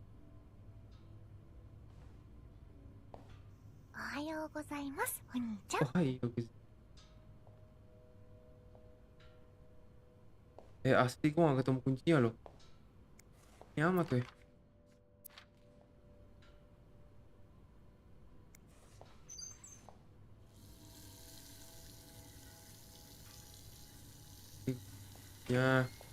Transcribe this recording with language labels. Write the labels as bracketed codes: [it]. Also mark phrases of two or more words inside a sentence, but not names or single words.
[ja] おはようございます、お兄ちゃん。 [en] Ohio guys. [id] Asli gua gak ketemu kuncinya loh. Ini amat weh. Ya.